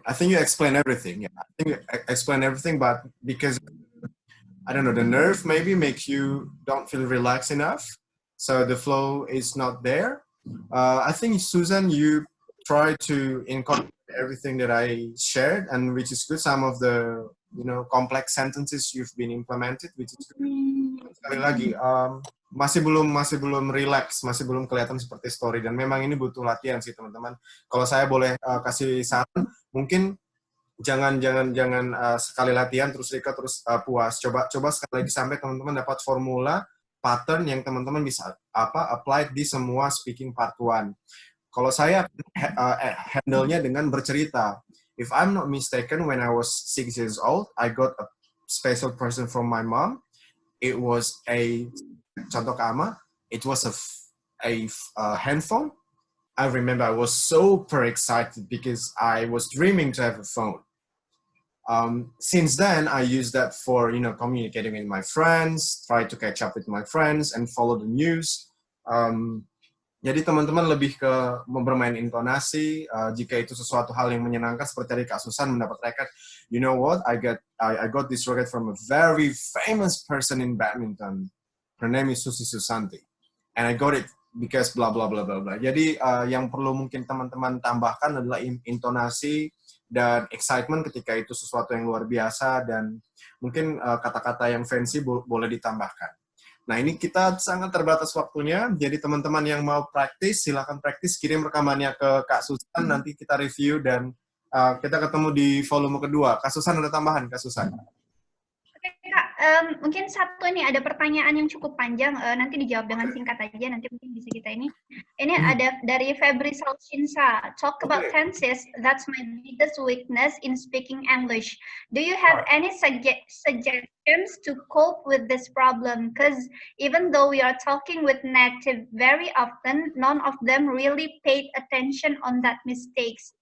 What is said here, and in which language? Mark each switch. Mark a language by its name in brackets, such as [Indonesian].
[English] I think you explained everything. Yeah, I think you explained everything, but because, I don't know, the nerve maybe makes you don't feel relaxed enough. So the flow is not there. I think, Susan, you try to incorporate everything that I shared, and which is good. Some of the, complex sentences you've been implemented, which is good. [Indonesian] Sekali lagi, masih belum relax, masih belum kelihatan seperti story, dan memang ini butuh latihan sih teman-teman. Kalau saya boleh kasih saran, mungkin jangan sekali latihan terus record terus puas. Coba sekali lagi sampai teman-teman dapat formula pattern yang teman-teman bisa apply di semua speaking part 1. Kalau saya handle-nya dengan bercerita. [English] If I'm not mistaken, when I was 6 years old, I got a special present from my mom. It was contoh Kama, it was a handphone. I remember I was super excited because I was dreaming to have a phone. Since then, I use that for, communicating with my friends, try to catch up with my friends, and follow the news. [Indonesian] Jadi teman-teman lebih ke bermain intonasi. Jika itu sesuatu hal yang menyenangkan, seperti tadi Kak Susan mendapat racket. [English] You know what? I got this racket from a very famous person in badminton. Her name is Susi Susanti, and I got it because blah blah blah blah blah. [Indonesian] Jadi yang perlu mungkin teman-teman tambahkan adalah intonasi dan excitement ketika itu sesuatu yang luar biasa, dan mungkin kata-kata yang fancy boleh ditambahkan. Nah, ini kita sangat terbatas waktunya, jadi teman-teman yang mau praktis, silakan praktis, kirim rekamannya ke Kak Susan, nanti kita review, dan kita ketemu di volume kedua. Kak Susan, ada tambahan, Kak Susan? Oke, Kak. Mungkin satu ini ada pertanyaan yang cukup panjang, nanti dijawab dengan singkat aja, nanti mungkin bisa kita ini. Ini ada dari Febri Salshinsa. [English] Talk about tenses, that's my biggest weakness in speaking English. Do you have any suggestions to cope with this problem? Because even though we are talking with native very often, none of them really paid attention on that mistakes.